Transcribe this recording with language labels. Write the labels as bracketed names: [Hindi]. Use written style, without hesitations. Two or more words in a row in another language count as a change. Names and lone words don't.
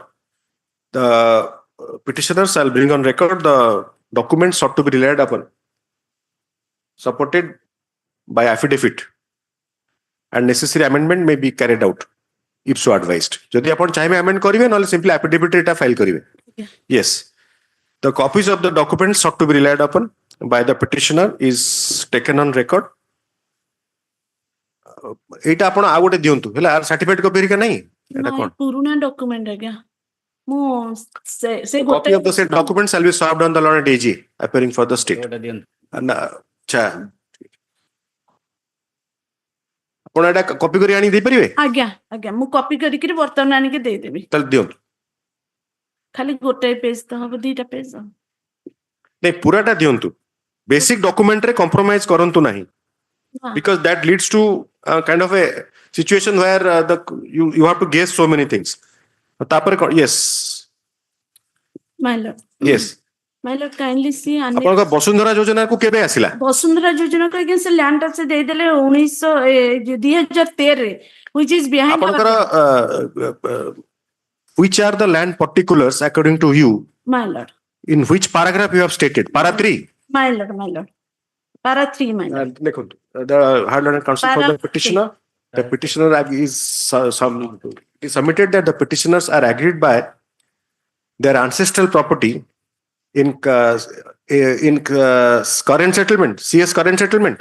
[English] The petitioners shall bring on record the documents sought to be relied upon, supported by affidavit, and necessary amendment may be carried out if so advised. [Odia] ଯଦି ଉପନ୍ ଚାହିଁବେ ଆମେଣ୍ଡ କରିବେ, ନହେଲେ ସିମ୍ପଲି ଆଫିଡେଭିଟ୍ ଏଟା ଫାଇଲ୍ କରିବେ. [English] Yes. The copies of the documents sought to be relied upon by the petitioner is taken on record. [Odia] ଏଇଟା ଆପଣ ଆଉ ଗୋଟେ ଦିଅନ୍ତୁ ହେଲା [English] certificate copy [Odia] ହେରିକା ନାହିଁ ଏଟା କୋନ ପୁରୁଣା ଡକ୍ୟୁମେଣ୍ଟ ଆଜ୍ଞା ମୁଁ ସେ [English] copy of the said document shall be served on the learned AG appearing for the state [Odia] ଆଚ୍ଛା ଆପଣ ଏଟା କପି କରି ଆଣି ଦେଇ ପାରିବେ ଆଜ୍ଞା ଆଜ୍ଞା ମୁଁ କପି କରିକି ବର୍ତ୍ତମାନ ଆଣିକି ଦେଇ ଦେବି ତାହେଲେ ଦିଅନ୍ତୁ ଖାଲି ଗୋଟେ ପେଜ ତ ହବ ଦିଟା ପେଜ ନାଇଁ ପୁରାଟା ଦିଅନ୍ତୁ ବେସିକ ଡକ୍ୟୁମେଣ୍ଟ ରେ କମ୍ପ୍ରୋମାଇଜ କରନ୍ତୁ ନାହିଁ [English] because that leads to kind of a situation where you have to guess so many things. Yes. My lord. Yes. My lord, kindly see. [Odia] ଆପଣଙ୍କ ବସୁନ୍ଧରା ଯୋଜନା କୁ କେବେ ଆସିଲା? ବସୁନ୍ଧରା ଯୋଜନା କୁ ଆଜ୍ଞା ସେ ଲ୍ୟାଣ୍ଡ ଟା ସେ ଦେଇଦେଲେ 2013 ରେ [English] which is behind. ଆପଣଙ୍କର which are the land particulars according to you? My lord. In which paragraph you have stated? Para 3. My lord, my lord. Para 3, my lord. The hard learned counsel for the petitioner. The petitioner is submitted that the petitioners are agreed by their ancestral property in current settlement, CS current settlement.